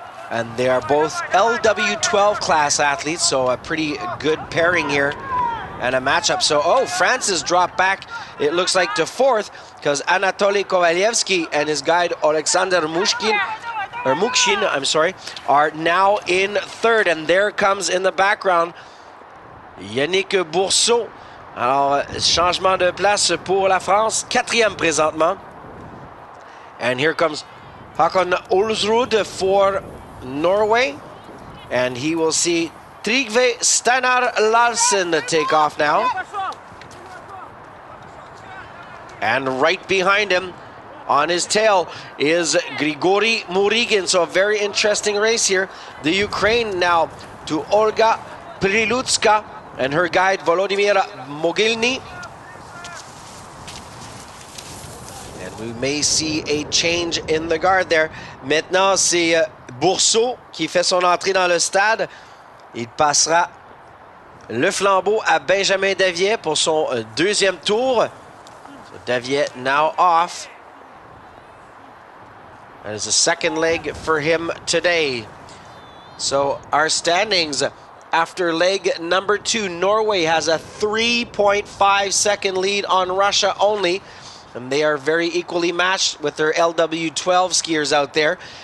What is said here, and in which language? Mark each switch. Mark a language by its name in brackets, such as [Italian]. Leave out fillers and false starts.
[English] And they are both LW12 class athletes, so a pretty good pairing here and a matchup. So, France has dropped back, it looks like, to fourth, because Anatoly Kovalevsky and his guide Alexander Mukhshin, are now in third. And there comes in the background Yannick Bourseau. [French] Alors, changement de place pour la France. 4e présentement. [English] And here comes Håkon Olsrud for Norway. And he will see Trygve Steinar Larsen take off now. And right behind him, on his tail, is Grigory Murygin. So a very interesting race here. The Ukraine now to Olga Prilutska and her guide Volodymyr Mogilny. And we may see a change in the guard there. [French] Maintenant, c'est Bourseau qui fait son entrée dans le stade. Il passera le flambeau à Benjamin Daviet pour son deuxième tour. [English] So Daviet now off. That is the second leg for him today. So our standings after leg number 2, Norway has a 3.5 second lead on Russia only. And they are very equally matched with their LW12 skiers out there.